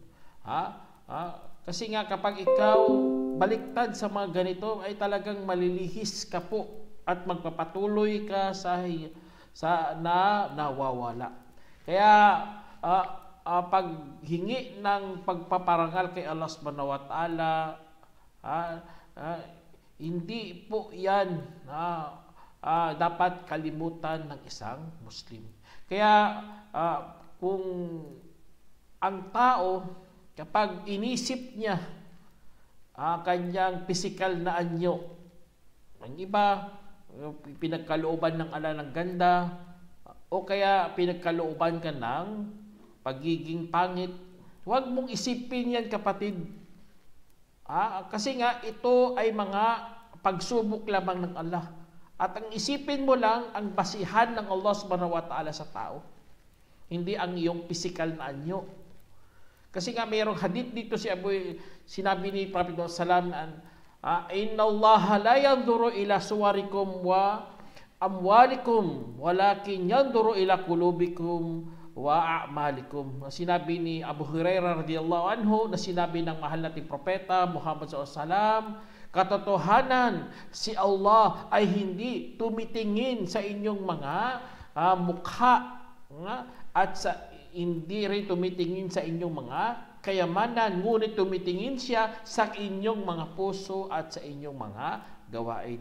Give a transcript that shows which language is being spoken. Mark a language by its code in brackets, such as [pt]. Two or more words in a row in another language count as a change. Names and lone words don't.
[tl] Kasi nga, kapag ikaw baliktad sa mga ganito, ay talagang malilihis ka po at magpapatuloy ka sa nawawala. Kaya, paghingi ng pagpaparangal kay Allah [ar] سبحانه وتعالى, [tl] hindi po yan dapat kalimutan ng isang Muslim. Kaya kung ang tao kapag inisip niya kanyang physical na anyo, ang iba pinagkalooban ng ala ng ganda o kaya pinagkalooban ka ng pagiging pangit, huwag mong isipin yan kapatid. Kasi nga ito ay mga pagsubok lamang ng Allah. At ang isipin mo lang ang basihan ng Allah [ar] سبحانه وتعالى [tl] sa tao. Hindi ang iyong physical na anyo. Kasi nga mayroong hadith dito sinabi ni Prophet Muhammad [ar] إن الله لا ينظر إلى صوركم وأموالكم ولكن ينظر إلى قلوبكم وأعمالكم. [tl] Sinabi ni Abu Hurairah [ar] رضي الله عنه [tl] na sinabi ng mahal nating propeta Muhammad SAW, katotohanan, si Allah ay hindi tumitingin sa inyong mga mukha at hindi rin tumitingin sa inyong mga kayamanan, ngunit tumitingin siya sa inyong mga puso at sa inyong mga gawain.